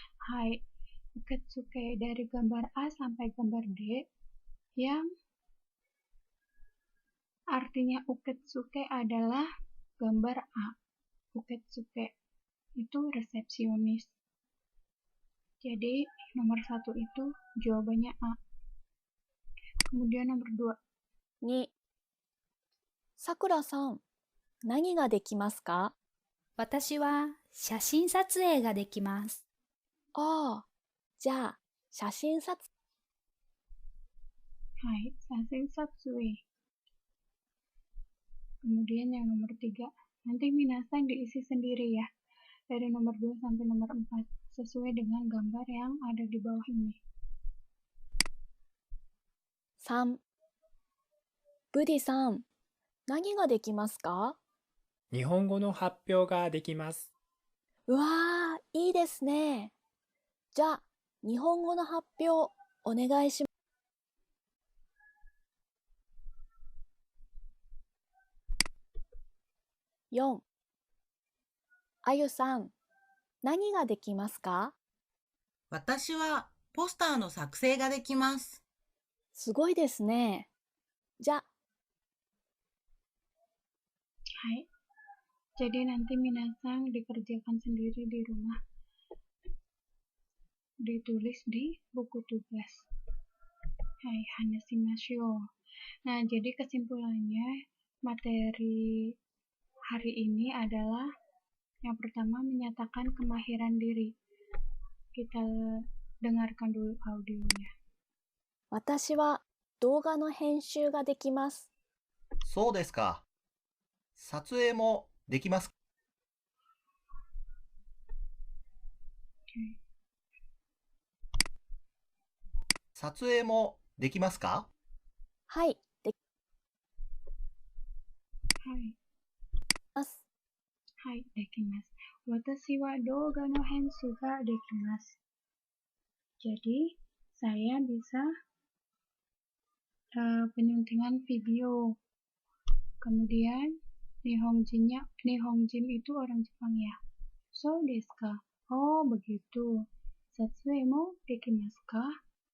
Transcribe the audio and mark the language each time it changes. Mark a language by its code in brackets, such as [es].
[id] Hai, uketsuke dari gambar A sampai gambar D yang artinya uketsuke adalah gambar A. Uketsuke itu resepsionis. Jadi nomor 1 itu jawabannya A. Kemudian nomor 2. [ja] 2、さくらさん、何ができますか？私は写真撮影ができます。ああ、じゃあ、写真撮影。 Hai, sasin satsui. [id] Kemudian yang nomor 3. Nanti minasang diisi sendiri ya. Dari nomor 2 sampai nomor 4. Sesuai dengan gambar yang ada di bawah ini. [ja] 3、ブディさん、何ができますか？日本語の発表ができます。うわー、いいですね。じゃあ、日本語の発表お願いします。 4、あゆさん、何ができますか？私はポスターの作成ができます。すごいですね。じゃあ、 [id] Hai. Jadi nanti minasang dikerjakan sendiri di rumah. Ditulis di buku tugas. [ja] Hai, hanashimashou. [id] Nah, jadi kesimpulannya materi hari ini adalah yang pertama menyatakan kemahiran diri. Kita dengarkan dulu audionya. [ja] 私は動画の編集ができます。そうですか。撮影もできますか？撮影もできますか？はい、できはい。ます。はい、できます。私は動画の編集ができます。 [id] Jadi, saya bisa penyuntingan video. Kemudian, Nihonjin itu orang Jepang ya. [ja] So desu ka? Oh, [id] begitu. [ja] Satsue mo dekimasu ka?